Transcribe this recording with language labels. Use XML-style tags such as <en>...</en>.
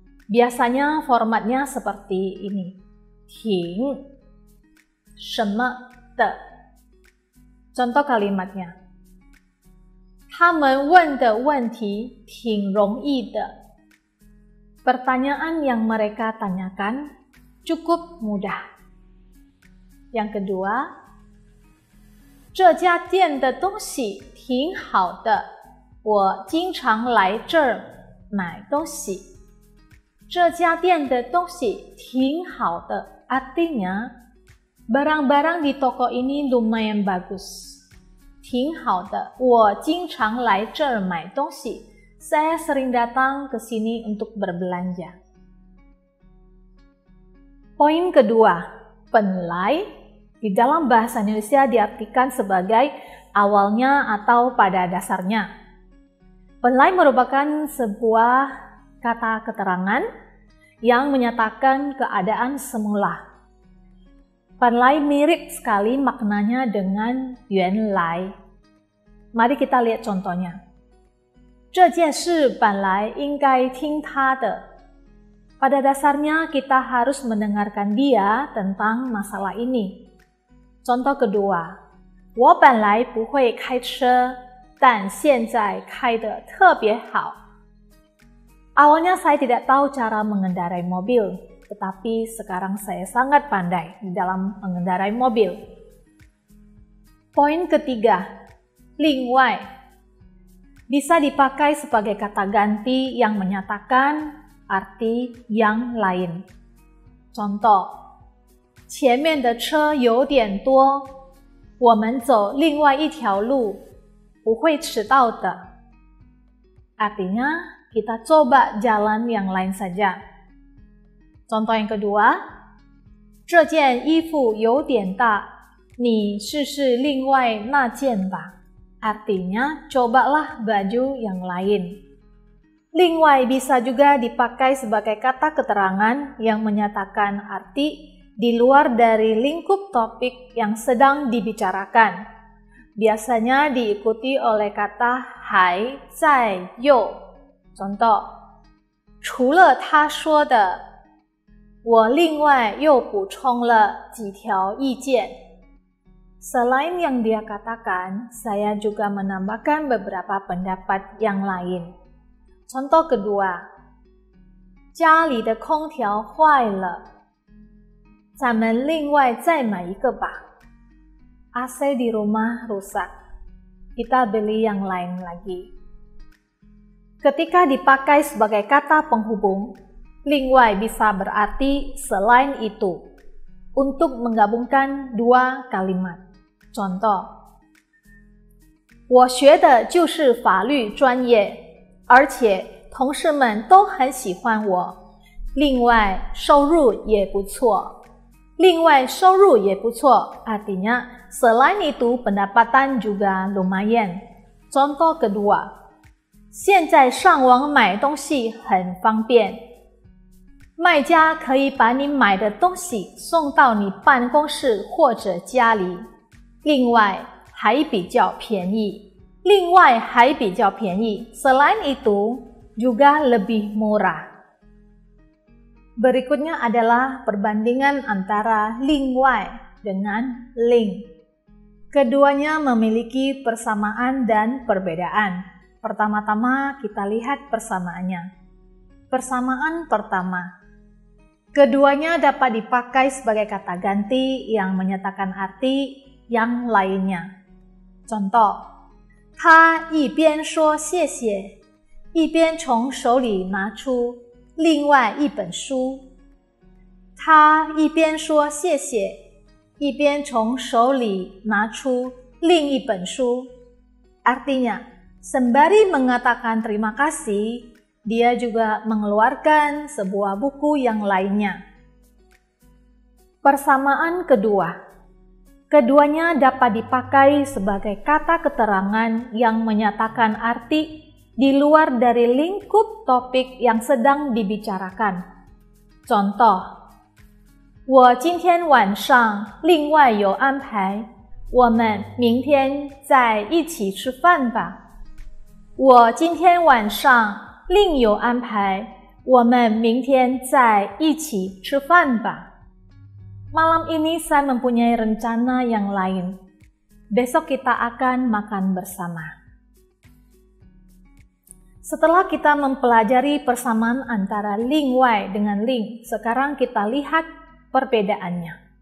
<id>Biasanya formatnya seperti ini. Ting</id> <zh>什么的</zh> <id>Contoh kalimatnya.</id> <zh>他们问的问题挺容易的.</zh> <id>Pertanyaan yang mereka tanyakan cukup mudah. Yang kedua,</id> <zh>这家店的东西挺好的，我经常来这儿买东西。这家店的东西挺好的,</zh> <id>artinya barang-barang di toko ini lumayan bagus.</id> <zh>挺好的，我经常来这儿买东西.</zh> <id>Saya sering datang ke sini untuk berbelanja. Poin kedua, 本来 di dalam bahasa Indonesia diartikan sebagai awalnya atau pada dasarnya. 本来 merupakan sebuah kata keterangan yang menyatakan keadaan semula. 本来 mirip sekali maknanya dengan 原来. Mari kita lihat contohnya.</id> <zh>这件事本来应该听他的.</zh> <id>Pada dasarnya kita harus mendengarkan dia tentang masalah ini. Contoh kedua,</id> <zh>我本来不会开车，但现在开得特别好.</zh> <id>Awalnya saya tidak tahu cara mengendarai mobil, tetapi sekarang saya sangat pandai di dalam mengendarai mobil. Poin ketiga, 另外 bisa dipakai sebagai kata ganti yang menyatakan arti yang lain. Contoh,</id> <zh>前面的车有点多，我们走另外一条路，不会迟到的.</zh> <id>Artinya, kita coba jalan yang lain saja. Contoh yang kedua,</id> <zh>这件衣服有点大，你试试另外那件吧.</zh> <id>Artinya, cobalah baju yang lain. 另外 bisa juga dipakai sebagai kata keterangan yang menyatakan arti di luar dari lingkup topik yang sedang dibicarakan. Biasanya diikuti oleh kata</id> <zh>还在右.</zh> <id>Contoh,</id> <zh>除了他说的，我另外又补充了几条意见.</zh> <id>Selain yang dia katakan, saya juga menambahkan beberapa pendapat yang lain. Contoh kedua,</id> <zh>家里的空调坏了，咱们另外再买一个吧.</zh> <id>AC di rumah rusak, kita beli yang lain lagi. Ketika dipakai sebagai kata penghubung, 另外 bisa berarti selain itu, untuk menggabungkan dua kalimat. Contoh,</id> <zh>我学的就是法律专业，而且同事们都很喜欢我，另外收入也不错. 另外收入也不错</zh> <id>artinya selain itu pendapatan juga lumayan. Contoh kedua,</id> <zh>现在上网买东西很方便，卖家可以把你买的东西送到你办公室或者家里，另外还比较便宜. 另外还比较便宜</zh> <id>selain itu juga lebih murah. Berikutnya adalah perbandingan antara 另外 dengan 另. Keduanya memiliki persamaan dan perbedaan. Pertama-tama kita lihat persamaannya. Persamaan pertama, keduanya dapat dipakai sebagai kata ganti yang menyatakan arti yang lainnya. Contoh,</id> <zh>他一边说谢谢，一边从手里拿出另外一本书。他一边说谢谢，一边从手里拿出另一本书.</zh> <id>Artinya, sembari mengatakan terima kasih, dia juga mengeluarkan sebuah buku yang lainnya. Persamaan kedua. Keduanya dapat dipakai sebagai kata keterangan yang menyatakan arti di luar dari lingkup topik yang sedang dibicarakan. Contoh,</id> <zh>我今天晚上另外有安排，我们明天再一起吃饭吧。我今天晚上另有安排，我们明天再一起吃饭吧。</zh> <id>Malam ini saya mempunyai rencana yang lain. Besok kita akan makan bersama. Setelah kita mempelajari persamaan antara ling wai dengan ling, sekarang kita lihat perbedaannya.</id>